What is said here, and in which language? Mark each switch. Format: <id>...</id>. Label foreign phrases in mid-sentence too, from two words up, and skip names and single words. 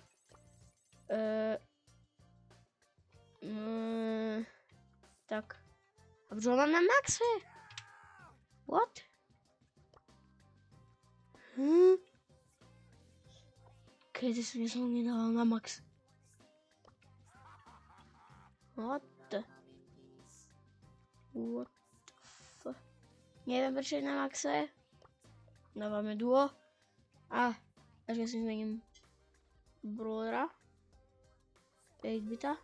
<sk>Tak. A čo mám na maxe? What? Kedy som nedával na max?</sk> <en>What the fuck?</en> <sk>Neviem, prečo je na maxe. Dávame duo. A ešte si zmením brawlera. 8-bita.</sk>